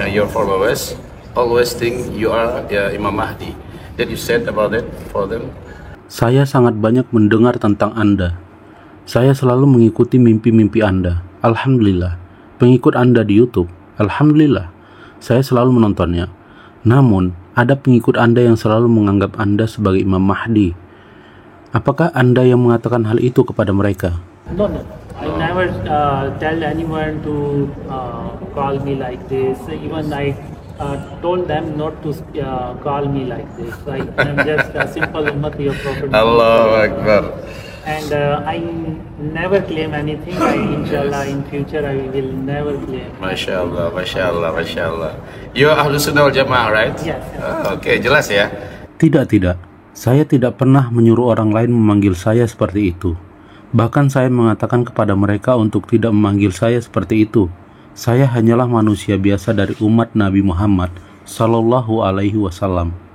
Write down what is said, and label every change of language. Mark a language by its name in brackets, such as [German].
[English] Your followers always think you are Imam Mahdi. Did you said about it for them? [Indonesian] Saya sangat banyak mendengar tentang Anda. Saya selalu mengikuti mimpi-mimpi Anda. Alhamdulillah. Pengikut Anda di YouTube. Alhamdulillah. Saya selalu menontonnya. Namun, ada pengikut Anda yang selalu menganggap Anda sebagai Imam Mahdi. Apakah Anda yang mengatakan hal itu kepada mereka? [English] No. I never tell anyone to call me like this. Even I told them not to call me like this. I'm just a simple ummati of Prophet. [Arabic] Allahu Akbar. [English] And I never claim anything. Inshallah, in future I will never claim. [Arabic] Masya Allah, Masya Allah, Masya Allah. [English] You are Ahlus Sunnah wal Jamaah, right? Yes. [Indonesian] Oke, jelas ya. Tidak. Saya tidak pernah menyuruh orang lain memanggil saya seperti itu. Bahkan saya mengatakan kepada mereka untuk tidak memanggil saya seperti itu. Saya hanyalah manusia biasa dari umat Nabi Muhammad Sallallahu Alaihi Wasallam.